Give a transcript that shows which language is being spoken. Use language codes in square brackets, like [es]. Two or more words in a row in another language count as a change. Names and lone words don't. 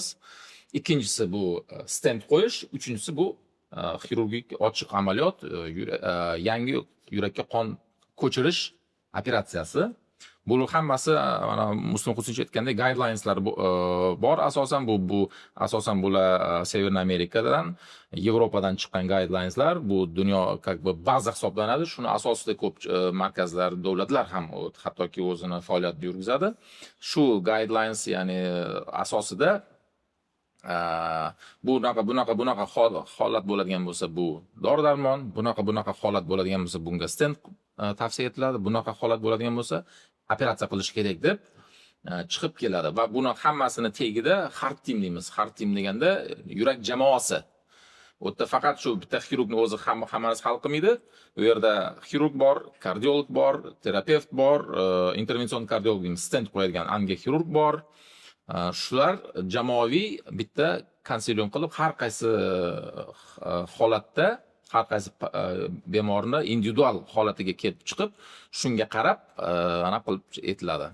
[uz] Ikkinchisi bu stent qo'yish, uchinchisi bu xirurgik ochiq amaliyot, yangi yurakka qon ko'chirish operatsiyasi. Bu hammasi mana Muslim Xusinchi aytgandek guidelineslar bor asosan bu asosan bular Severniy Amerikadan, Yevropadan chiqqan guidelineslar, bu dunyo [ru] как бы [uz] baza hisoblanadi. Shuni asosida ko'p markazlar, davlatlar ham hattoki o'zini faoliyatini yurgizadi. Shu guidelines, ya'ni asosida bunaqa holat bo'ladigan bo'lsa bu dori-darmon, bunaqa holat bo'ladigan bo'lsa bunga stent tavsiya etiladi, bunaqa holat bo'ladigan bo'lsa operatsiya qilish kerak deb chiqib keladi va buni hammasini tagida [en] heart team [uz] deymiz. [en] Heart team [uz] deganda yurak jamoasi. U yerda faqat shu bitta xirurgni o'zi hammasi hal qilmaydi. U yerda xirurg bor, kardiolog bor, terapevt bor, intervension kardiolog deymiz, stent qo'yadigan angioxirurg bor. Shular jamoaviy bitta konsilium qilib har qaysi holatda, har qaysi bemorni individual holatiga kelib chiqib, shunga qarab ana qilib etiladi.